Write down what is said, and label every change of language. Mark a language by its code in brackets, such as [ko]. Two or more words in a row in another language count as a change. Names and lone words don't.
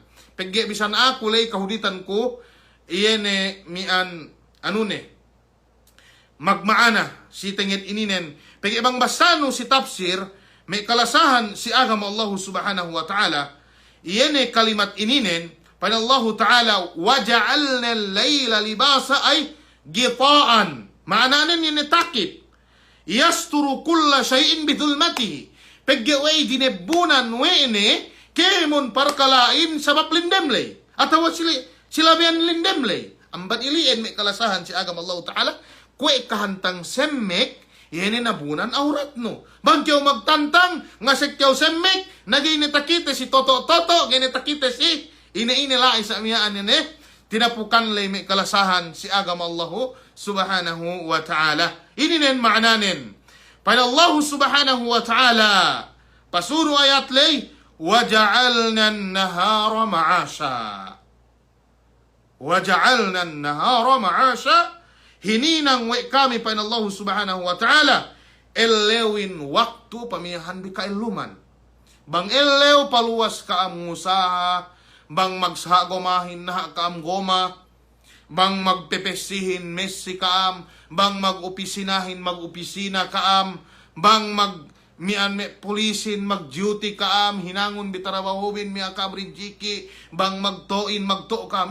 [yka] Pagge bisan ako lay kahuditan ko, iyan miyan, magmaana, si tingit ininen. Pagge ibang basano si tafsir, may kalasahan si agama [ar] الله سبحانه وتعالى, [yka] iyan kalimat ininen, pan [ar] الله تعالى, وجعلنا الليل لباسا [yka] ay gitaan. Maananan yun takip. [ar] يستر كل شيء بظلمته. [yka] Paggiway dinebunan wene, kemon parkalain sabab lindemlay. Atawa sila biyan lindemlay. Amban iliin may kalasahan si agam [ar] الله تعالى, [yka] kwe kahantang semmek, yan nabunan aurat no. Bangkyaw magtantang, nga sekyaw semmek, naginitakite si Toto-Toto, ginitakite si ina-inilay sa amiyaan yan tinapukan lay may kalasahan si agam [ar] الله سبحانه وتعالى. [yka] Ininen maananin. Pada [ar] الله سبحانه وتعالى, [yka] pasuru ayat lay, [ar] وَجَعَلْنَا النَّهَارَ مَعَاشًا. وَجَعَلْنَا النَّهَارَ مَعَاشًا. [yka] Hininang wa kami pada [ar] الله سبحانه وتعالى, [yka] elewin waktu pamiyahan bi kailuman. Bang elew paluwas kaam ngusaha, bang magsagomahin na kaam goma, bang magpepesihin messi kaam, bang mag-opisinahin mag-opisina kaam, bang mian me polisin mag-duty kaam, hinangon bitarabahubin mi akam rinjiki, bang magtoin magto kaam.